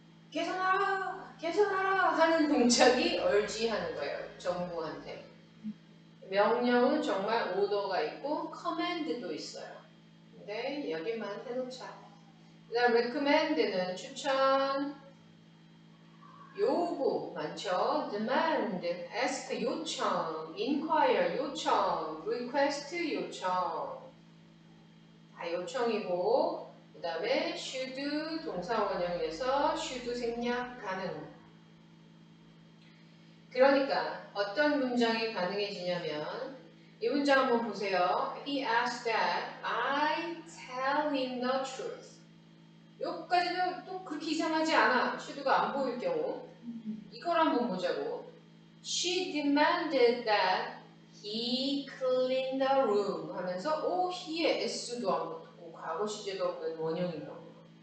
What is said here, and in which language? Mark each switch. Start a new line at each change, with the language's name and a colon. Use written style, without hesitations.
Korean: 개선하라! 개선하라! 하는 동작이 urge 하는 거예요. 정부한테. 명령은 정말 오더가 있고 command도 있어요. 근데 여기만 해놓자. 그 다음 recommend는 추천, 요구 많죠. demand, ask 요청, inquire 요청, request 요청. 다 요청이고 그 다음에 should 동사 원형에서 should 생략 가능. 그러니까 어떤 문장이 가능해지냐면 이 문장 한번 보세요.
English: He asked that I tell him the truth.
Korean: 여기까지는 또 그렇게 이상하지 않아. should가 안 보일 경우. 이걸 한번 보자고.
English: She demanded that he clean the room
Korean: 하면서 he의 s도 안 붙고 과거 시제도 없는 원형인 겁니다.